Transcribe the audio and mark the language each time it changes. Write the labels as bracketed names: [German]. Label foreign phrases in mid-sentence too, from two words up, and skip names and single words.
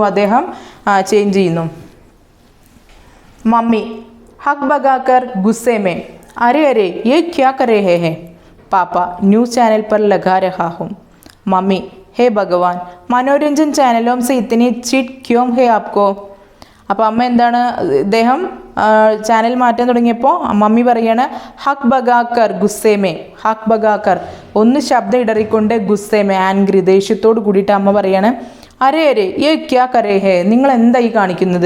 [Malayalam] അദ്ദേഹം ചേഞ്ച് ചെയ്യുന്നു. [Hindi] मम्मी हक बगाकर गुस्से में, अरे अरे ये क्या कर रहे है? पापा न्यूज़ चैनल पर लगा रहा हूँ. मम्मी हे भगवान मनोरंजन चैनलों से इतनी चिट क्यों है आपको? [Malayalam] അപ്പോൾ അമ്മ എന്താണ്, ഇദ്ദേഹം ചാനൽ മാറ്റാൻ തുടങ്ങിയപ്പോൾ മമ്മി പറയാണ് [Hindi] हक बगाकर गुस्से में, हक बगाकर [Malayalam] ഒന്ന് ശബ്ദം ഇടറിക്കൊണ്ട്, ഗുസ്സേമേ ആൻഗ്രി, ദേഷ്യത്തോട് കൂടിയിട്ട് അമ്മ പറയാണ് [Hindi] अरे अरे ये क्या करे है, [Malayalam] നിങ്ങൾ എന്തായി കാണിക്കുന്നത്?